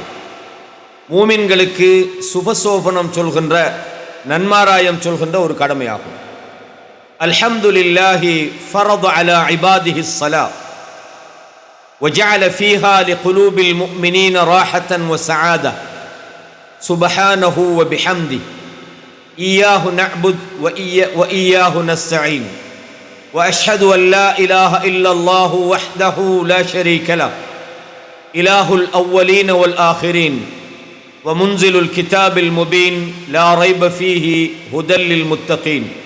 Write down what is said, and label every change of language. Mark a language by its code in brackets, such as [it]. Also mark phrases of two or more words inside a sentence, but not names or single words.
[ta] மூமின்களுக்கு சுபசோபனம் சொல்கின்ற, நன்மாராயம் சொல்கின்ற ஒரு கடமையாகும். [ar] الحمد لله فرض على عباده الصلاة وجعل فيها لقلوب المؤمنين راحة وسعادة سبحانه وبحمده إياه نعبد وإياه نستعين وأشهد أن لا إله إلا الله وحده لا شريك له إله الأولين والآخرين ومنزل الكتاب المبين لا ريب فيه هدى للمتقين